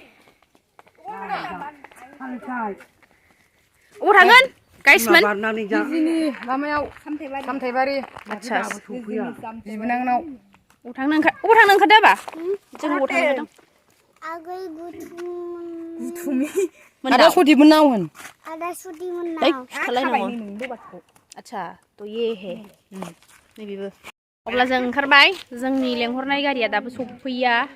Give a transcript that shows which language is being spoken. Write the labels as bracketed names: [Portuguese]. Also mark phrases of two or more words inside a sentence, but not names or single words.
[Bodo] अबाव थांगोन गाइसमोन लामायाव सामथायबारि आच्छा बिबोनांनाव अबाव थांनो ओंखारदो आबा जों अबाव थांनो ओंखारदों गुथुमि आदा सुदिमोननाव होन [Hindi] आच्छा तो ये है [Bodo] नैबेबो अब्ला जों ओंखारबाय जोंनि लेंहरनाय गारिया दाबो सफैया